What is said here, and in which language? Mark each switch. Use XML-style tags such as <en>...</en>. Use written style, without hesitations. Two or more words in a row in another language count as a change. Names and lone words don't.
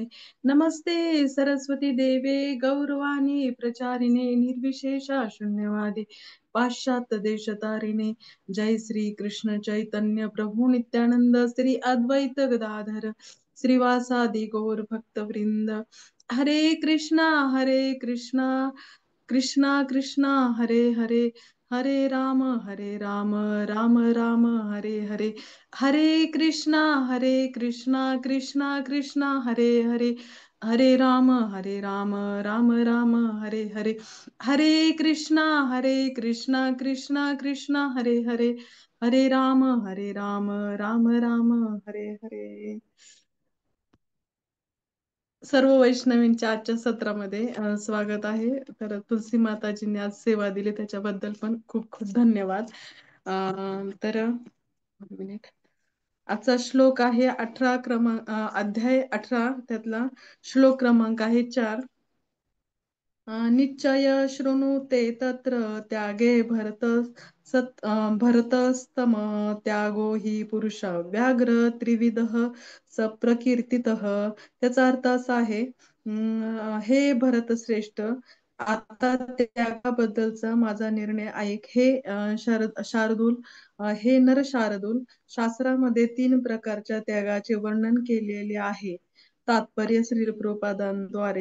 <sa>नमस्ते सरस्वती देवे गौरवाणी प्रचारिणे निर्विशेष शून्यवादी पाश्चात्य देशतारिणे। जय श्री कृष्ण चैतन्य प्रभु नित्यानंद श्री अद्वैत गदाधर श्रीवासादि गौर भक्तवृंद। हरे कृष्णा कृष्णा कृष्णा हरे हरे, हरे राम राम राम हरे हरे। हरे कृष्णा कृष्णा कृष्णा हरे हरे, हरे राम राम राम हरे हरे। हरे कृष्णा कृष्णा कृष्णा हरे हरे, हरे राम राम राम हरे हरे।</sa> <mr>सर्व वैष्णवींच्या आजच्या सत्रामध्ये स्वागत आहे। तर तुलसी माताजींनी आज सेवा दिली त्याच्याबद्दल पण खूप खूप धन्यवाद। तर एक मिनिट, आजचा श्लोक आहे 18 क्रमांक, अध्याय 18 त्यातला श्लोक क्रमांक आहे 4।</mr> <sa>निश्चय शृणुते तत्र त्यागे भरतस्तम त्यागो हि पुरुष व्याघ्र त्रिविधः सप्रकीर्तितः।</sa> <mr>त्याचा अर्थ असा आहे, हे भरत श्रेष्ठ, आता त्यागाबद्दलचा माझा निर्णय ऐक। हे शार्दूल, हे नर शार्दूल, शास्त्रामध्ये 3 प्रकारच्या त्यागाचे वर्णन केलेले आहे। तात्पर्य श्रील प्रभुपादांद्वारे।</mr>